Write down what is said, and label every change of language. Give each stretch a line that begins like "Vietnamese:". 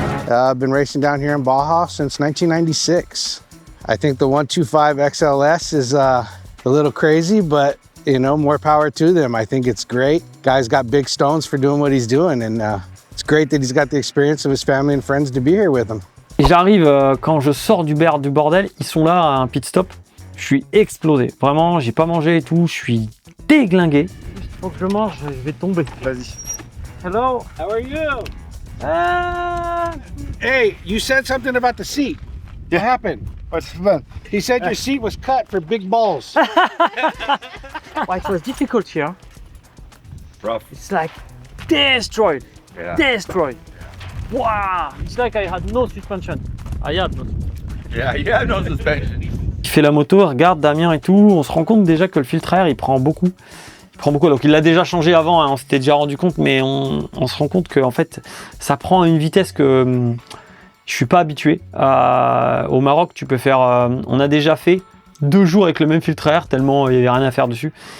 English: I've been racing down here in Baja since 1996. I think the 125 XLS is a little crazy, but you know, more power to them. I think it's great. Guy's got big stones for doing what he's doing, and it's great that he's got the experience of his family and friends to be here with him.
French: J'arrive quand je sors du bordel, ils sont là à un pit stop. Je suis explosé. Vraiment, j'ai pas mangé et tout. Je suis déglingué. Faut que je mange, je vais tomber. Vas-y.
English: Hello, how are you? Hey, you said something about the seat. What happened? What's fun? He said your seat was cut for big balls. Well, it was difficult here. Rough. It's like destroyed. Yeah. Destroyed. Wow! It's like I had no suspension. I had no suspension. Yeah, you have no suspension.
French: Il fait la moto, regarde Damien et tout. On se rend compte déjà que le filtre à air, il prend beaucoup. Donc il l'a déjà changé avant, hein, on s'était déjà rendu compte, mais on se rend compte que en fait, ça prend une vitesse que je suis pas habitué. Au Maroc, tu peux faire. On a déjà fait 2 jours avec le même filtre à air, tellement il n'y avait rien à faire dessus.